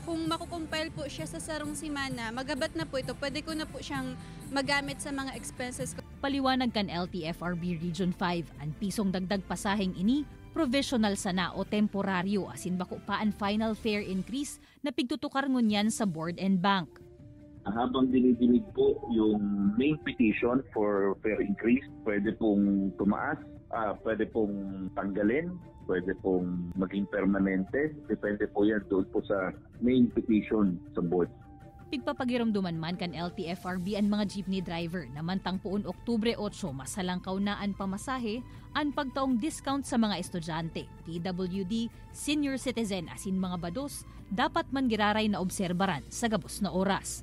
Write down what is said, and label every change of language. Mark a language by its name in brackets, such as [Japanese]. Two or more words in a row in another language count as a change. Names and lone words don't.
[Bikol] Kung makukumpile po siya sa sarong simana, magabat na po ito. [Filipino] Pwede ko na po siyang magamit sa mga expenses ko. [Bikol] Paliwanag kan LTFRB Region 5, ang pisong dagdag pasaheng ini, provisional sana o temporaryo asin bako pa ang [English] final fare increase [Bikol] na pigtutukar ngunyan sa [English] board and bank. [Filipino] Habang dinidinig po yung [English] main petition for fare increase, [Filipino] pwede pong tumaas, pwede pong tanggalin, pwede pong maging permanente. Depende po yan doon po sa [English] main petition [Filipino] sa board. [Bikol] Pigpapagiramduman man kan LTFRB ang mga [English] jeepney driver [Bikol] na mantang poon Oktubre 8 masalangkaw na ang pamasahe ang pagtaong discount sa mga estudyante, PWD, [English] senior citizen [Bikol] asin mga bados dapat man giraray na obserbaran sa gabos na oras.